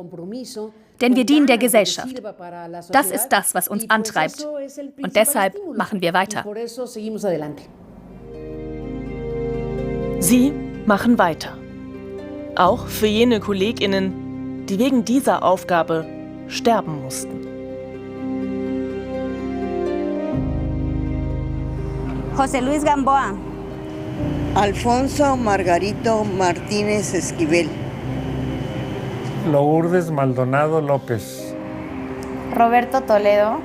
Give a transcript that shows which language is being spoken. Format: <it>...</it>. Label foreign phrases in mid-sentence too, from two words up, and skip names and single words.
<de>Denn wir dienen der Gesellschaft. Das ist das, was uns antreibt. Und deshalb machen wir weiter. Sie machen weiter. Auch für jene KollegInnen, die wegen dieser Aufgabe sterben mussten. José Luis Gamboa. Alfonso Margarito Martínez Esquivel. Lourdes Maldonado López. Roberto Toledo.</de>